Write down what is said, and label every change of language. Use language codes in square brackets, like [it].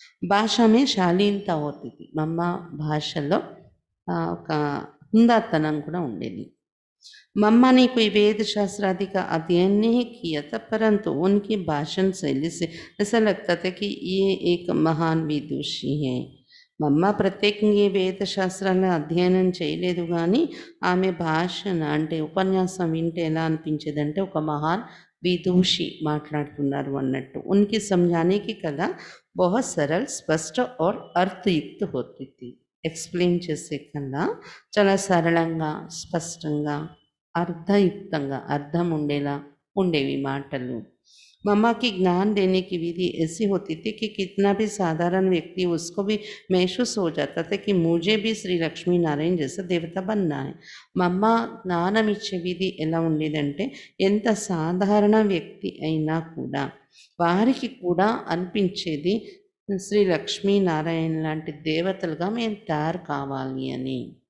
[hi] భాష में शालीनता होती थी. [te] మమ్మ భాషలో ఒక హుందాతనం కూడా ఉండేది. [hi] मम्मा ने कोई वेद शास्त्र आदि का अध्ययन नहीं किया था, परंतु उनकी भाषण शैली से ऐसा लगता था कि ये एक महान विदुषी है. [te] మమ్మ ప్రత్యేకంగా వేద శాస్త్రాలను అధ్యయనం చేయలేదు, కానీ ఆమె భాషణ అంటే ఉపన్యాసం వింటే ఎలా అనిపించేదంటే ఒక మహాన్ విదూషి మాట్లాడుతున్నారు అన్నట్టు. [hi] उनकी समझाने की कला बहुत सरल, स्पष्ट और अर्थयुक्त होती थी. [te] ఎక్స్ప్లెయిన్ చేసే కన్నా చాలా సరళంగా, స్పష్టంగా, అర్థయుక్తంగా, అర్థం ఉండేలా ఉండేవి మాటలు. [hi] मम्मा की ज्ञान देने की विधि ऐसी होती थी कि कितना भी साधारण व्यक्ति उसको भी महसूस हो जाता था कि मुझे भी श्री लक्ष्मी नारायण जैसा देवता बनना है. [te] మమ్మ జ్ఞానం ఇచ్చే విధి ఎలా ఉండేదంటే ఎంత సాధారణ వ్యక్తి అయినా కూడా వారికి కూడా అనిపించేది శ్రీ లక్ష్మీనారాయణ లాంటి దేవతలుగా మేము తయారు కావాలి అని.